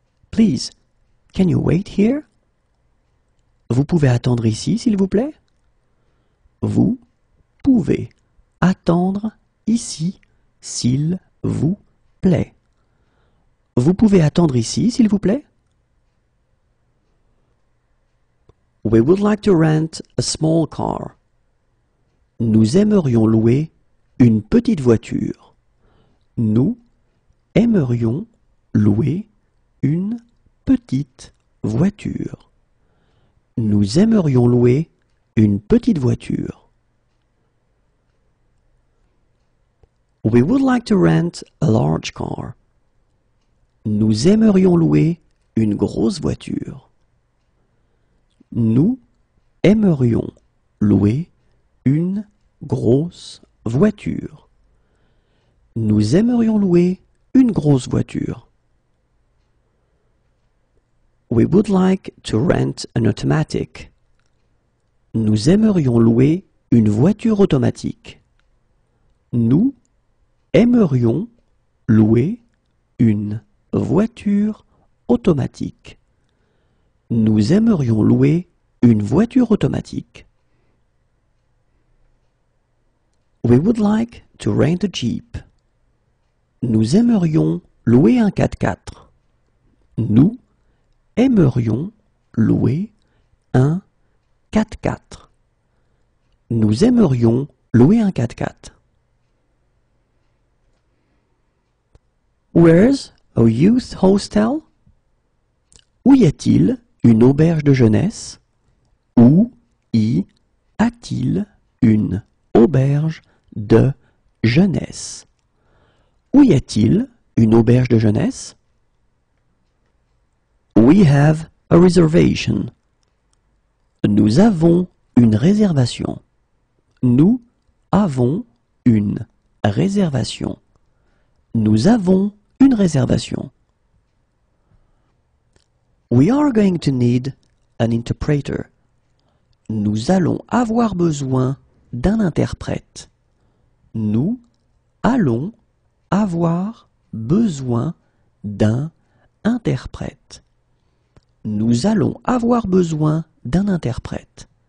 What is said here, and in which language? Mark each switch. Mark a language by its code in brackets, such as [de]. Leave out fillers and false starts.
[en] Please, can you wait here? [fr] Vous pouvez attendre ici, s'il vous plaît? Vous pouvez attendre ici, s'il vous plaît. Vous pouvez attendre ici, s'il vous plaît? [en] We would like to rent a small car. [fr] Nous aimerions louer une petite voiture. Nous aimerions louer une petite voiture. Nous aimerions louer une petite voiture. [en] We would like to rent a large car. [fr] Nous aimerions louer une grosse voiture. Nous aimerions louer une grosse voiture. Nous aimerions louer une grosse voiture. [en] We would like to rent an automatic. [fr] Nous aimerions louer une voiture automatique. Nous aimerions louer une voiture automatique. Nous aimerions louer une voiture automatique. [en] We would like to rent a Jeep. [fr] Nous aimerions louer un 4x4. Nous aimerions louer un 4x4. Nous aimerions louer un 4x4. [en] Where's a youth hostel? [fr] Où y a-t-il une auberge de jeunesse? Où y a-t-il une auberge de jeunesse? Où y a-t-il une auberge de jeunesse? [en] We have a reservation. [fr] Nous avons une réservation. Nous avons une réservation. Nous avons une réservation. [en] We are going to need an interpreter. [fr] Nous allons avoir besoin d'un interprète. Nous allons avoir besoin d'un interprète. Nous allons avoir besoin d'un interprète.